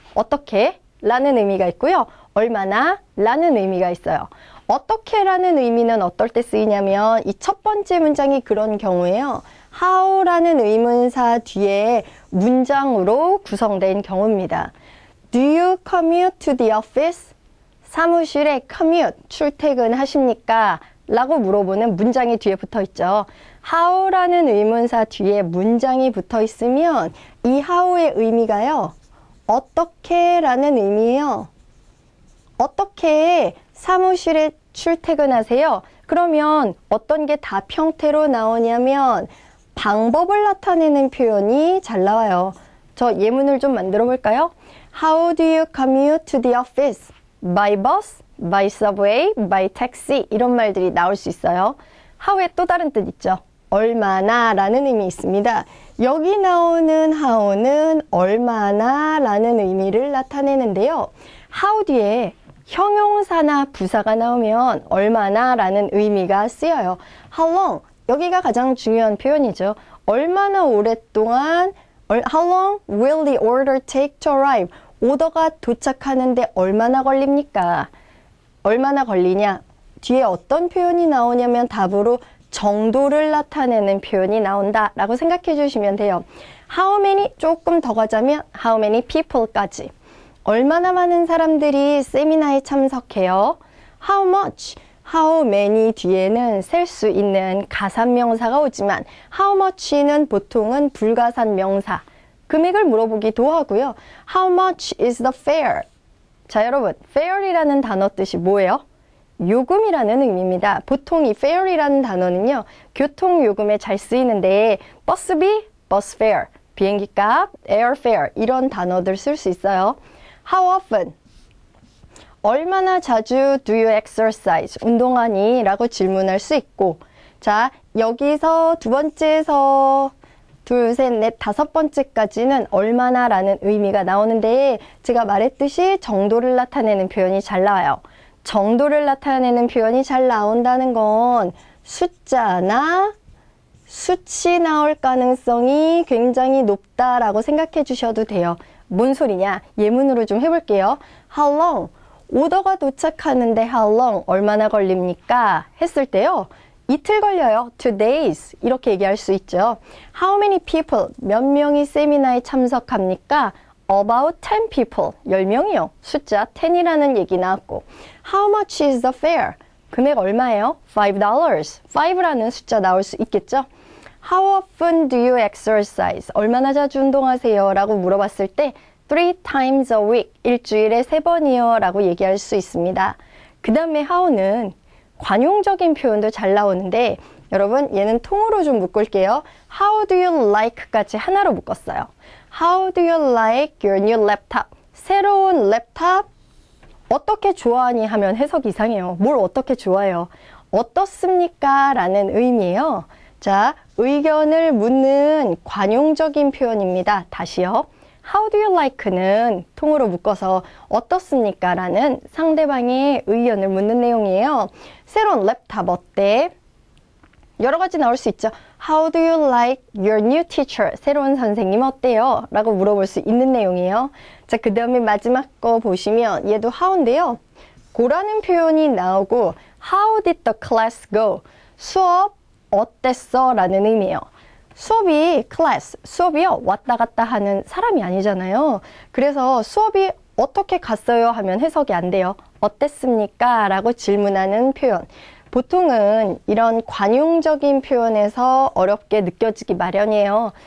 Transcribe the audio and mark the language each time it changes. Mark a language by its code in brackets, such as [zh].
[ko] 어떻게? 라는 의미가 있고요. 얼마나? 라는 의미가 있어요. 어떻게 라는 의미는 어떨 때 쓰이냐면 이 첫 번째 문장이 그런 경우에요. how라는 의문사 뒤에 문장으로 구성된 경우입니다. [en] Do you commute to the office? [ko] 사무실에 commute, 출퇴근하십니까? 라고 물어보는 문장이 뒤에 붙어 있죠. how라는 의문사 뒤에 문장이 붙어 있으면 이 how의 의미가요. 어떻게 라는 의미예요. 어떻게 사무실에 출퇴근하세요? 그러면 어떤 게 답 형태로 나오냐면 방법을 나타내는 표현이 잘 나와요. 저 예문을 좀 만들어 볼까요? [en] How do you commute to the office? By bus, by subway, by taxi [ko] 이런 말들이 나올 수 있어요. how의 또 다른 뜻 있죠. 얼마나 라는 의미 있습니다. 여기 나오는 how는 얼마나 라는 의미를 나타내는데요. how 뒤에 형용사나 부사가 나오면 얼마나 라는 의미가 쓰여요. [en] How long? [ko] 여기가 가장 중요한 표현이죠. 얼마나 오랫동안 [en] How long will the order take to arrive? [ko] 오더가 도착하는데 얼마나 걸립니까? 얼마나 걸리냐? 뒤에 어떤 표현이 나오냐면 답으로 정도를 나타내는 표현이 나온다 라고 생각해 주시면 돼요. [en] How many? [ko] 조금 더 가자면 How many people까지. 얼마나 많은 사람들이 세미나에 참석해요? [en] How much? [ko] How many 뒤에는 셀 수 있는 가산명사가 오지만 How much는 보통은 불가산 명사. 금액을 물어보기도 하고요. [en] How much is the fare? [ko] 자, 여러분, fare이라는 단어 뜻이 뭐예요? 요금이라는 의미입니다. 보통 이 fare이라는 단어는요, 교통요금에 잘 쓰이는데 버스비, 버스 fare, 비행기값, airfare 이런 단어들 쓸 수 있어요. [en] How often? [ko] 얼마나 자주 [en] do you exercise? [ko] 운동하니? 라고 질문할 수 있고, 자, 여기서 두 번째에서 둘, 셋, 넷, 다섯 번째까지는 얼마나 라는 의미가 나오는데 제가 말했듯이 정도를 나타내는 표현이 잘 나와요. 정도를 나타내는 표현이 잘 나온다는 건 숫자나 수치 나올 가능성이 굉장히 높다라고 생각해 주셔도 돼요. 뭔 소리냐? 예문으로 좀 해볼게요. [en] How long? [ko] 오더가 도착하는데 [en] how long? [ko] 얼마나 걸립니까? 했을 때요. 이틀 걸려요. [en] 2 days. [ko] 이렇게 얘기할 수 있죠. [en] How many people? [ko] 몇 명이 세미나에 참석합니까? [en] About 10 people. [ko] 10명이요. 숫자 10이라는 얘기 나왔고. [en] How much is the fare? [ko] 금액 얼마예요? [en] $5. [ko] 5라는 숫자 나올 수 있겠죠? [en] How often do you exercise? [ko] 얼마나 자주 운동하세요? 라고 물어봤을 때 [en] 3 times a week. [ko] 일주일에 3번이요. 라고 얘기할 수 있습니다. 그 다음에 how는 관용적인 표현도 잘 나오는데 여러분 얘는 통으로 좀 묶을게요. [en] How do you like?까지 [ko] 하나로 묶었어요. [en] How do you like your new laptop? [ko] 새로운 랩탑 어떻게 좋아하니 하면 해석이 이상해요. 뭘 어떻게 좋아해요? 어떻습니까? 라는 의미예요. 자, 의견을 묻는 관용적인 표현입니다. 다시요. How do you like는 통으로 묶어서 어떻습니까? 라는 상대방의 의견을 묻는 내용이에요. 새로운 랩탑 어때? 여러 가지 나올 수 있죠. [en] How do you like your new teacher? [ko] 새로운 선생님 어때요? 라고 물어볼 수 있는 내용이에요. 자, 그 다음에 마지막 거 보시면 얘도 how인데요. 고라는 표현이 나오고 [en] How did the class go? [ko] 수업 어땠어? 라는 의미예요. 수업이 클래스, 수업이요 왔다 갔다 하는 사람이 아니잖아요. 그래서 수업이 어떻게 갔어요 하면 해석이 안 돼요. 어땠습니까? 라고 질문하는 표현. 보통은 이런 관용적인 표현에서 어렵게 느껴지기 마련이에요.